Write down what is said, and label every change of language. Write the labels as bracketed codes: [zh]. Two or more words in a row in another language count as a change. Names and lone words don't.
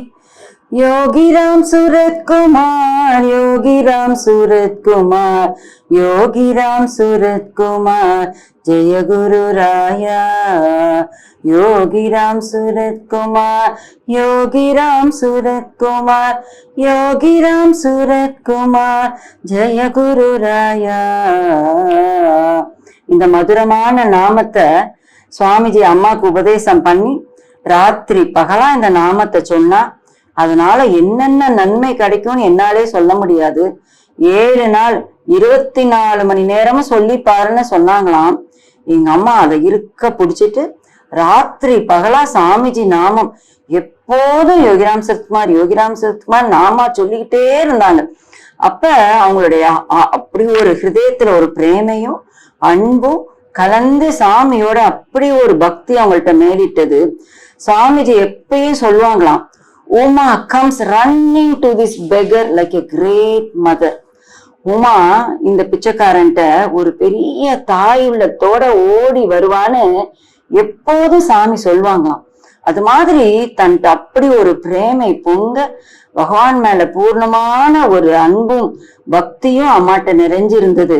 [hi] योगीराम सूरत कुमार, योगीराम सूरत कुमार, योगीराम सूरत कुमार, जय गुरु राया। योगीराम सूरत कुमार, योगीराम सूरत कुमार, योगीराम सूरत कुमार, जय गुरु राया। [ta] இந்த மதுரமான நாமத்தை சுவாமிஜி அம்மாக்கு உபதேசம் பண்ணி ராத்திரி பகலா இந்த நாமத்தை சொன்னா அதனால என்னென்ன நன்மை கிடைக்கும்னு என்னாலே சொல்ல முடியாது. 7 நாள் 24 மணி நேரமும் சொல்லி பாருன்னு சொன்னாங்களாம். எங்க அம்மா அதை இருக்க பிடிச்சிட்டு ராத்திரி பகலா சாமிஜி நாமம் எப்போதும் யோகிராம் சரத்குமார் யோகிராம் சரத்குமார் நாமா சொல்லிக்கிட்டே இருந்தாங்க. அப்ப அவங்களுடைய அப்படி ஒரு ஹிருதயத்துல ஒரு பிரேமையும் அன்பும் கலந்து சாமியோட அப்படி ஒரு பக்தி அவங்கள்ட்ட மேலிட்டது. சாமிஜி எப்பயும் சொல்லுவாங்களாம், உமா [en] comes running to this beggar like a great mother. [ta] உமா இந்த பிச்சைக்காரன்ட்ட ஒரு பெரிய தாய் உள்ளத்தோட ஓடி வருவான்னு எப்போதும் சாமி சொல்லுவாங்களாம். அது மாதிரி தன்ட்ட அப்படி ஒரு பிரேமை பொங்க பகவான் மேல பூர்ணமான ஒரு அன்பும் பக்தியும் அம்மாட்ட நிறைஞ்சிருந்தது.